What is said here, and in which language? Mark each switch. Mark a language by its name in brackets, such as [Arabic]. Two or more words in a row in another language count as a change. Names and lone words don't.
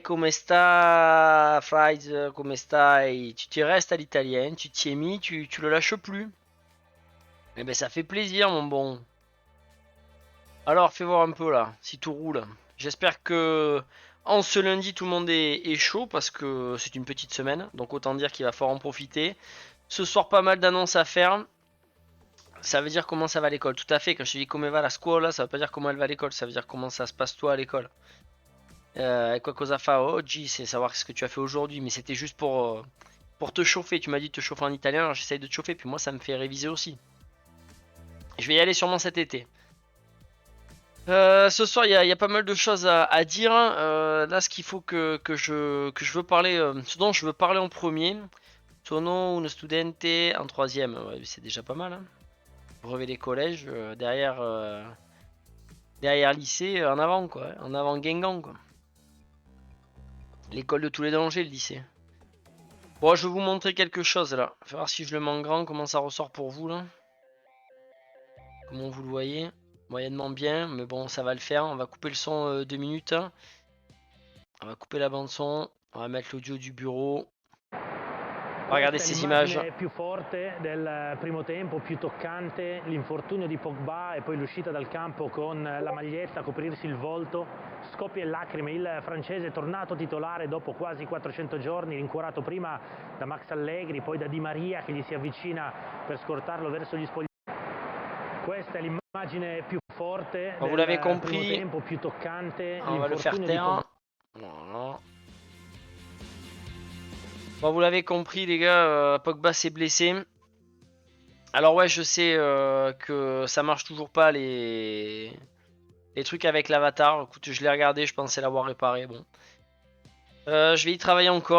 [Italian] Come sta Fries? Come stai? [French] Tu restes à l'italienne, tu t'y es mis, tu le lâches plus. Eh ben ça fait plaisir mon bon. Alors fais voir un peu là, si tout roule. J'espère que en ce lundi tout le monde est chaud parce que c'est une petite semaine, donc autant dire qu'il va falloir en profiter. Ce soir pas mal d'annonces à faire. Ça veut dire comment ça va à l'école, tout à fait. Quand je te dis comment va la scuola, ça veut pas dire comment elle va à l'école, ça veut dire comment ça se passe toi à l'école. [Italian] Quoi cosa fa oggi, [French] c'est savoir ce que tu as fait aujourd'hui, mais c'était juste pour te chauffer. Tu m'as dit de te chauffer en italien, alors j'essaye de te chauffer, puis moi ça me fait réviser aussi. Je vais y aller sûrement cet été. Ce soir, il y a pas mal de choses à dire. Là, ce qu'il faut que je veux parler, ce dont je veux parler en premier, [Italian] sono uno studente [French] en troisième. Ouais, c'est déjà pas mal. Hein. Brevet des collèges, derrière lycée, en avant quoi, en avant Guingamp quoi. L'école de tous les dangers, le lycée. Bon, je vais vous montrer quelque chose là. Je vais voir si je le mets en grand, comment ça ressort pour vous là. Comment vous le voyez. Moyennement bien, mais bon, ça va le faire. On va couper le son 2 minutes. On va couper la bande son. On va mettre l'audio du bureau. Regardez ces images. [Italian] L'immagine più forte del primo tempo, più toccante, l'infortunio di Pogba e poi l'uscita dal campo con la maglietta, coprirsi il volto, scoppia in lacrime, il francese tornato titolare dopo quasi 400 giorni, rincuorato prima da Max Allegri, poi da Di Maria che gli si avvicina per scortarlo verso gli spogliatoi. Questa è l'immagine più forte [French] Bon, vous [Italian] del [French] l'avez [Italian] primo [French] compris. [Italian] tempo, più toccante, [French] On va le faire [Italian] l'infortunio di Pogba. [French] taire. Voilà. Bon, vous l'avez compris les gars, Pogba s'est blessé. Alors ouais, je sais que ça marche toujours pas les trucs avec l'avatar. Écoute, je l'ai regardé, je pensais l'avoir réparé. Bon, je vais y travailler encore.